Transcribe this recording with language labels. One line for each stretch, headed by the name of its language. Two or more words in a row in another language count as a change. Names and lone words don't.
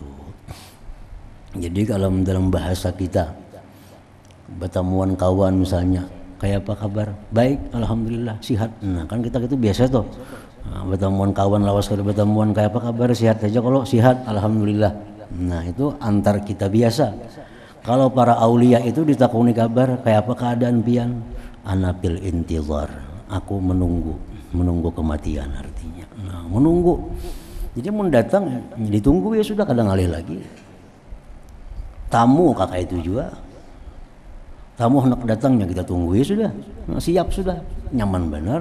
Indonesian: Jadi kalau dalam bahasa kita bertemuan kawan misalnya, kayak apa kabar? Baik, alhamdulillah, sihat. Nah, kan kita gitu biasa tuh. Nah, bertemuan kawan lawas kali bertemuan, kayak apa kabar? Sihat aja. Kalau sihat, alhamdulillah. Nah, itu antar kita biasa.
Banjar: Kalau para aulia itu ditakuni kabar, kayak apa keadaan pian?
Arabic: أنا في الانتظار.
Indonesian: Aku menunggu kematian artinya. Nah, menunggu. Jadi mau datang ditunggu ya sudah, kadang alih lagi. Tamu kakak itu juga. Tamu hendak datangnya kita tunggu ya sudah, nah, siap sudah, nyaman benar.